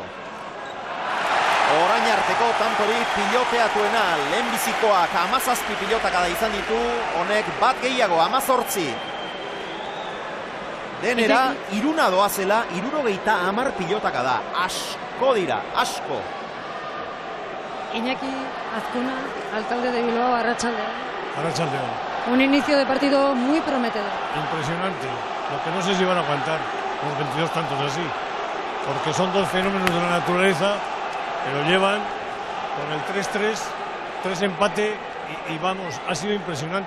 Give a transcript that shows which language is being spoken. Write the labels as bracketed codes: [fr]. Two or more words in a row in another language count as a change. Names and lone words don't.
[eu] Orain arteko tantori piloteatuena, lehenbizikoak 17 pilotakada izan ditu, honek bat gehiago, 18. Denera, iruna doazela, 70 pilotaka da. Asko dira, asko. [es] Iñaki Azkuna, alcalde de Bilbao, arratsaldeon. Arratsaldeon. Un inicio de partido muy prometedor. Impresionante. Lo que no sé si van a aguantar los 22 tantos así. Porque son dos fenómenos de la naturaleza que lo llevan con el 3-3, 3 empate y vamos, ha sido impresionante.